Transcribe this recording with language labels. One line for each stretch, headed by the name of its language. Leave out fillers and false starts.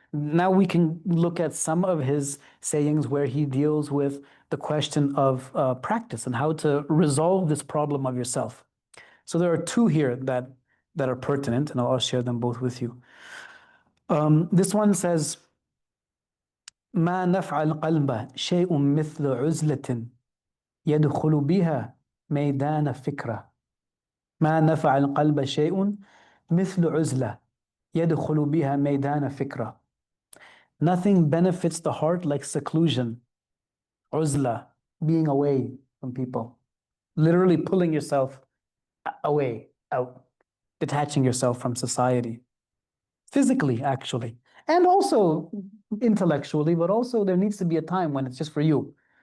English: Now we can look at some of his sayings where he deals with the question of practice and how to resolve this problem of yourself. So there are two here that are pertinent, and I'll share them both with you. This one says,
Arabic: ما نفع القلب شيء مثل عزلة يدخل بها ميدان فكرة. ما نفع القلب شيء مثل عزلة يدخل بها ميدان فكرة.
English: Nothing benefits the heart like seclusion. عزلة, being away from people. Literally pulling yourself away, out, detaching yourself from society. Physically, actually. And also intellectually, but also there needs to be a time when it's just for you.